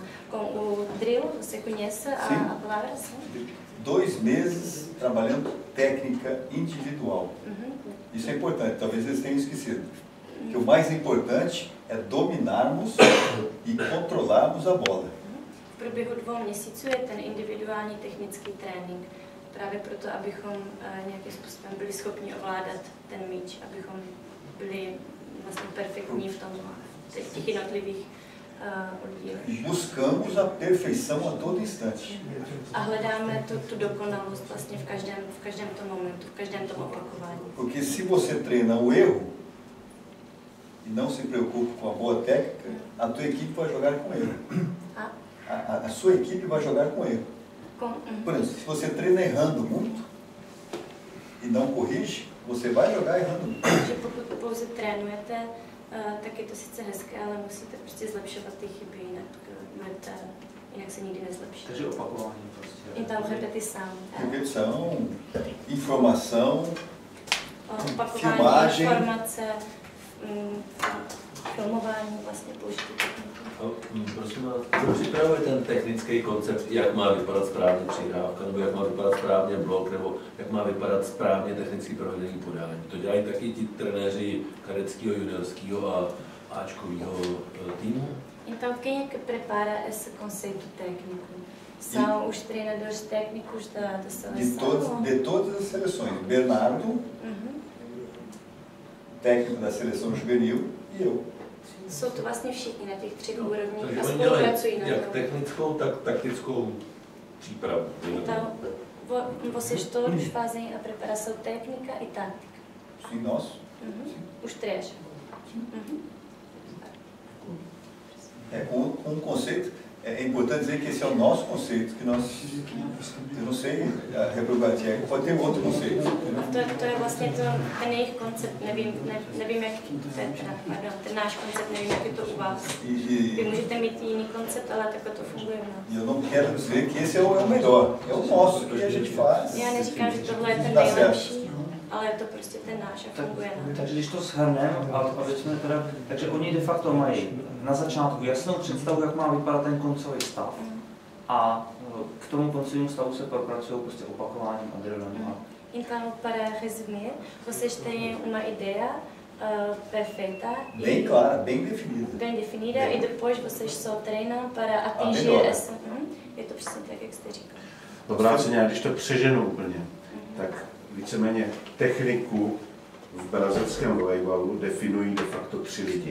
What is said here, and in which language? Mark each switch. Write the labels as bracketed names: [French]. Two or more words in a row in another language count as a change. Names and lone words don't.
[Portuguese] Com o drill, você conhece a palavra? Sim? 2 meses trabalhando técnica individual. Isso é importante, talvez eles tenham esquecido. Que o mais importante é dominarmos e controlarmos a bola. [Czech] V průběhu 2 měsíců je ten individuální technický trénink. Právě proto, abychom nějakým způsobem byli schopni ovládat ten míč, abychom byli vlastně perfektní v těch jednotlivých oddílech. [Portuguese] Buscamos a perfeição a todo instante. [Czech] A hledáme tu dokonalost vlastně v každém tom momentu, v každém tom opakování. [Portuguese] Porque se você treina o erro e não se preocupa com a boa técnica, a tua equipe vai jogar com erro. A sua equipe vai jogar com erro. Por exemplo, se você treina errando muito e não corrige, você vai jogar errando muito. [Czech] Pokud pouze trénujete, tak je to sice hezké, ale musíte prostě zlepšovat ty chyby, jinak se nikdy nezlepší. Takže opakování prostě. [Portuguese] Então, repetição. Repetição, informação, [Czech] opakování, [Portuguese] filmagem. [Czech] Informace, filmování, vlastně použití techniky. Prosím vás, kdo připravuje ten technický koncept, jak má vypadat správně přihrávka, nebo jak má vypadat správně blok, nebo jak má vypadat správně technický provedení podání? To dělají taky ti trenéři kadeckého, juniorského a áčkového týmu? [Portuguese] Então, quem é que prepara esse conceito técnico? São os treinadores técnicos da seleção? De todas as seleções. Bernardo, técnico da seleção juvenil, e eu. [Czech] Jsou to vlastně všichni na těch 3 úrovních a Takže oni dělají spolupracují na tom. jak technickou, tak taktickou přípravu. [Portuguese] Então, vocês todos fazem a preparação técnica e tática? Sim, nós. Os 3? É, um conceito, é importante dizer que esse é o nosso conceito, que nós, eu não sei, a República Tcheca pode ter outro conceito. [Czech] To je vlastně ten jejich koncept, nevím jak, ten náš koncept, nevím jak je to u vás. Vy můžete mít jiný koncept, ale takhle to funguje u nás. [Portuguese] E eu não quero dizer que esse é o melhor, é o nosso, que a gente faz. [Czech] Já neříkám, že tohle je ten nejlepší, ale je to prostě ten náš a funguje nám. Takže když to shrneme, takže oni [Latin] de facto [Czech] mají na začátku jasnou představu, jak má vypadat ten koncový stav. A k tomu koncovnímu stavu se propracují prostě opakováním a drillem. [Portuguese] Então, para resumir, vocês têm uma ideia perfeita bem clara, bem definida. Bem definida e depois vocês só treinam para atingir essa. [Czech] Je to přesně tak, jak jste říkal. Obráceně, když to přeženu úplně, tak víceméně techniku v brazilském volejbalu definují [Latin] de facto [Czech] 3 lidi.